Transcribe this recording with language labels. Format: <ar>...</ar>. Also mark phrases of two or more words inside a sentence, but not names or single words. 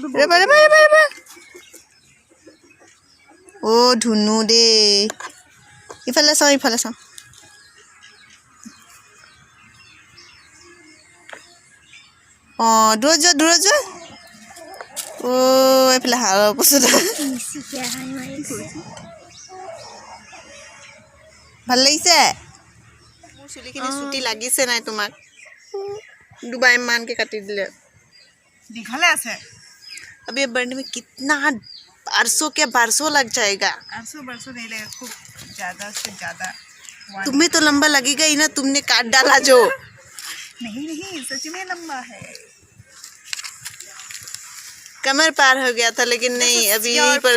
<as>অ' ধুনু দে ইফালে চাওঁ ইফালে চাওঁ অঁ দূৰত যোৱা অ' এইফালে হাৰৰ পাছত ভাল লাগিছে মোৰ চুলিখিনি চুটি লাগিছে নাই তোমাক দুবাই মানকে কাটি দিলে দীঘলে আছে</as> <hi>अब ये बढ़ने में कितना बरसों के बरसों लग जाएगा 800 बरसों नहीं लगेगा खूब ज़्यादा से ज़्यादा तुम्हें तो लंबा लगेगा ही ना तुमने काट डाला जो नहीं सच में लंबा है कमर पार हो गया था लेकिन नहीं अभी यहीं पर</hi>